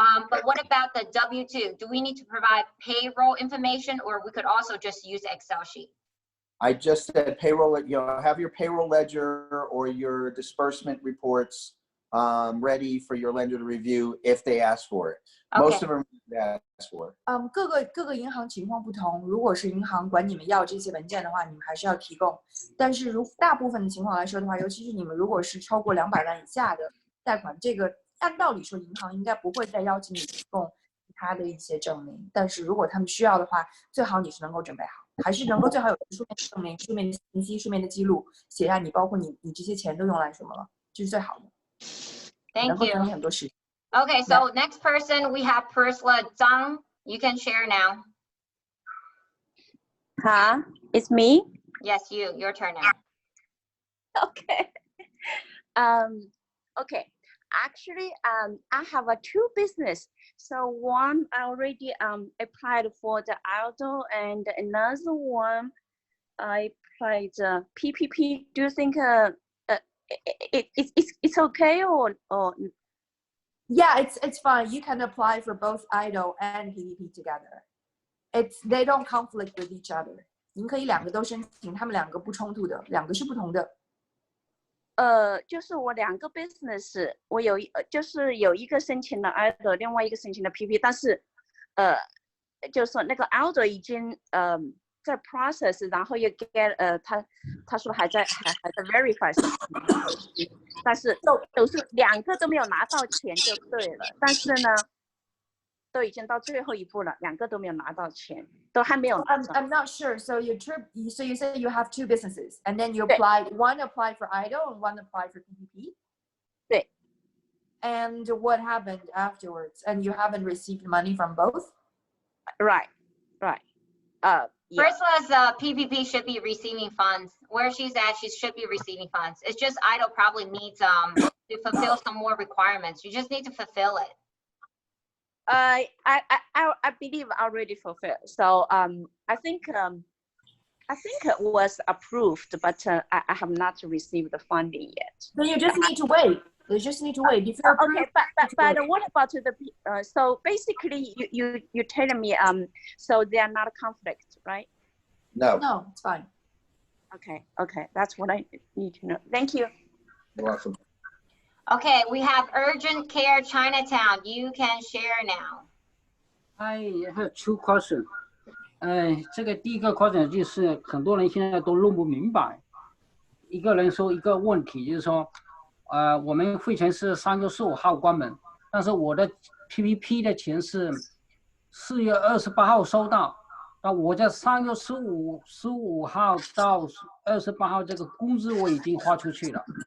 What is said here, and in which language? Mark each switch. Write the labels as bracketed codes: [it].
[en] But what about the W-2? Do we need to provide payroll information, or we could also just use Excel sheet? I just said payroll, have your payroll ledger or your disbursement reports ready for your lender to review if they ask for it. Okay. Most of them ask for it. [zh] 各个银行情况不同，如果是银行管你们要这些文件的话，你们还是要提供。但是大部分的情况来说的话，尤其是你们如果是超过200万以下的贷款，这个按道理说银行应该不会再邀请你提供其他的一些证明。但是如果他们需要的话，最好你是能够准备好，还是能够最好有书面证明、书面的信息、书面的记录，写下你包括你这些钱都用来什么了，这是最好的。 [en] Thank you. Okay, so next person we have Priscilla Zhang. You can share now. Huh? It's me? Yes, you. Your turn now. Okay. Okay. Actually, I have two business. So one I already applied for the EIDL, and another one I applied the PPP. Do you think it's okay or Yeah, it's fine. You can apply for both EIDL and PPP together. They don't conflict with each other. [zh] 您可以两个都申请，他们两个不冲突的，两个是不同的。就是我2个 business， 我就是有一个申请了 EIDL， 另外一个申请了 PP， 但是就是说那个 EIDL 已经在 process， 然后又 get 他说还在 verify， 但是都是2个都没有拿到钱就对了，但是呢都已经到最后一步了，2个都没有拿到钱，都还没有拿到。 [en] I'm not sure. So you say you have 2 businesses, and then you applied. One applied for EIDL and one applied for PPP. [zh] 对。 [en] And what happened afterwards? And you haven't received money from both? Right. Yeah. First was PPP should be receiving funds. Where she's at, she should be receiving funds. It's just EIDL probably needs to fulfill some more requirements. You just need to fulfill it. I believe already fulfilled. So I think it was approved, but I have not received the funding yet. So you just need to wait. You just need to wait. If you're Okay, but what about the so basically you telling me so they are not a conflict, right? No, it's fine. Okay, that's what I need to know. Thank you. You're welcome. Okay, we have Urgent Care Chinatown. You can share now. I have 2 questions. [zh] 这个第一个 question 就是很多人现在都弄不明白。一个人说一个问题，就是说，我们汇钱是3月15号关门，但是我的 PPP 的钱是4月28号收到，那我在3月15号到28号这个工资我已经花出去了。